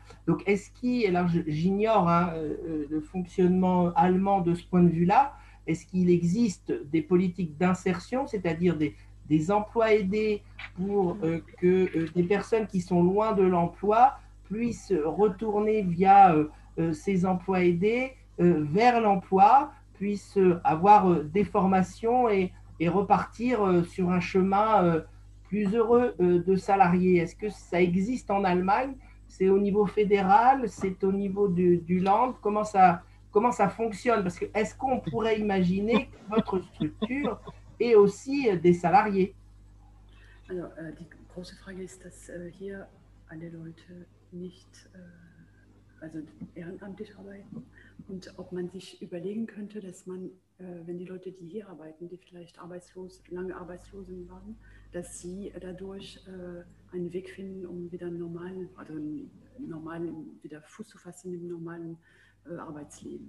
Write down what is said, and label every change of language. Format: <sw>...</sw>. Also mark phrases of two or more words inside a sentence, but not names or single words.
<fr>Donc, est-ce alors j'ignore le fonctionnement allemand de ce point de vue-là, est-ce qu'il existe des politiques d'insertion, c'est-à-dire des emplois aidés pour que des personnes qui sont loin de l'emploi puissent retourner via ces emplois aidés vers l'emploi, puissent avoir des formations et repartir sur un chemin plus heureux de salariés? Est-ce que ça existe en Allemagne? C'est au niveau fédéral? C'est au niveau du Land? Comment ça fonctionne? Parce que est-ce qu'on pourrait imaginer que votre structure ait aussi des salariés? Alors,</fr> <de>die große Frage ist, dass hier alle Leute nicht also ehrenamtlich arbeiten und ob man sich überlegen könnte, dass man, wenn die Leute, die hier arbeiten, die vielleicht lange Arbeitslosen waren, dass sie dadurch einen Weg finden, um wieder wieder Fuß zu fassen im normalen Arbeitsleben.</de>